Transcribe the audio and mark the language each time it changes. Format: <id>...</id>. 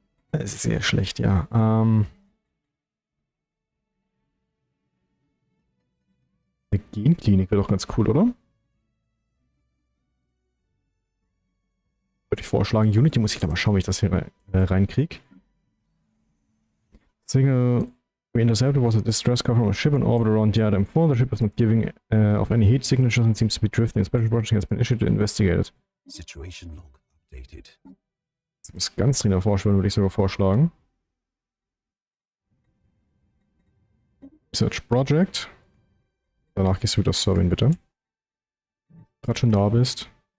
<de>Es ist sehr schlecht, ja. Eine Genklinik wäre doch ganz cool, oder? Würde ich vorschlagen. Unity muss ich da mal schauen, wie ich das hier reinkriege.</de> <en>Signal we intercepted was a distress call from a ship in orbit around the Ausserdem 4. The ship is not giving off any heat signatures and seems to be drifting. A special project has been issued to investigate it. Situation log updated.</en> <de>Das muss ganz dringend erforscht werden, würde ich sogar vorschlagen. Research Project. Danach gehst du wieder surveyen, bitte. Gerade schon da bist.</de>